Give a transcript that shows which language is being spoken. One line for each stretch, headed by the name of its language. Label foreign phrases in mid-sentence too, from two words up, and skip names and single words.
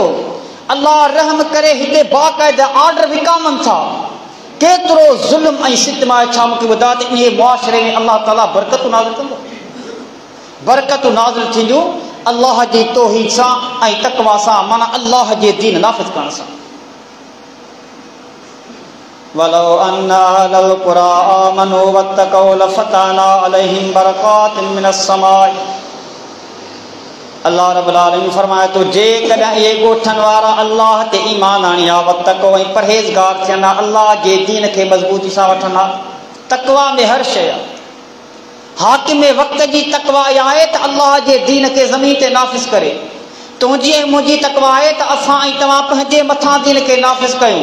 Sindhi: अल्लाह रहम करे हिते बाक़ाइदा ऑर्डर विकामनि था। केतिरो ज़ुल्म ऐं सितम आहे। छा मूंखे ॿुधाए त इहे मुआशरे में अल्लाह ताला बरकतूं नाज़िल कंदो, बरकतूं नाज़िल थींदियूं अल्लाह जी तौहीद सां ऐं तक़वा सां, माना अल्लाह जे दीन नाफ़िज़ करण सां।
Arabic: ولو أن أهل القرى آمنوا واتقوا لفتحنا عليهم بركات من السماء. الله رب العالمين
Sindhi: फरमाए तो, जेकॾहिं इहे ॻोठनि वारा अल्लाह ते ईमान आणी आहे, वत्तक़ौ ऐं परहेज़गार थियनि, अल्लाह जे दीन खे मज़बूती सां वठनि। तक़वा में हर शइ आहे। हाकिम वक़्त जी तक़वा इहा आहे त अल्लाह जे दीन खे ज़मीन ते नाफ़िज़ करे। तुंहिंजी ऐं मुंहिंजी तक़वा आहे त असां ऐं तव्हां पंहिंजे मथां दीन खे नाफ़िज़ कयूं।